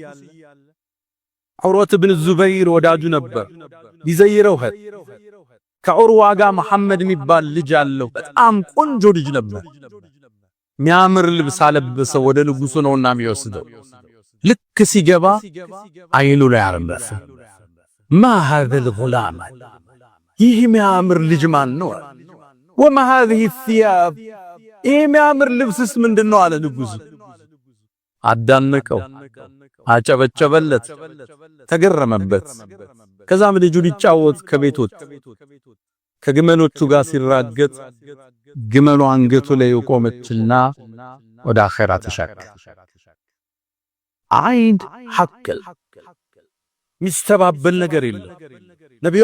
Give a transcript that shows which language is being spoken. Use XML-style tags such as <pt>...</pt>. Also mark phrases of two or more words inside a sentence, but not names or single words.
<am>ዑርወት ኢብኑ ዙበይር ወዳጁ ነበር። ሊዘይረው ሄደ። ከዑርዋ ጋር መሐመድ የሚባል ልጅ አለው። በጣም ቆንጆ ልጅ ነበር። ሚያምር ልብስ አለበሰው። ወደ ንጉሱ ነውና የሚወስደው። ልክ ሲገባ አይኑ ላይ አረፈ።</am> <ar>ما هذا الغلام</ar> <am>ይህ ሚያምር ልጅ ማን ነው?</am> <ar>وما هذه الثياب</ar> <am>ይህ ሚያምር ልብስስ ምንድነው አለ ንጉሱ። አዳነቀው፣ አጨበጨበለት፣ ተገረመበት። ከዛም ልጁ ሊጫወት ከቤት ወጣ። ከግመሎቹ ጋር ሲራገጥ ግመሉ አንገቱ ላይ ቆመችና ወደ አኺራ ተሻገረ። አይን ሐቅ ሚስተባበል ነገር የለም። ነብዩ</am>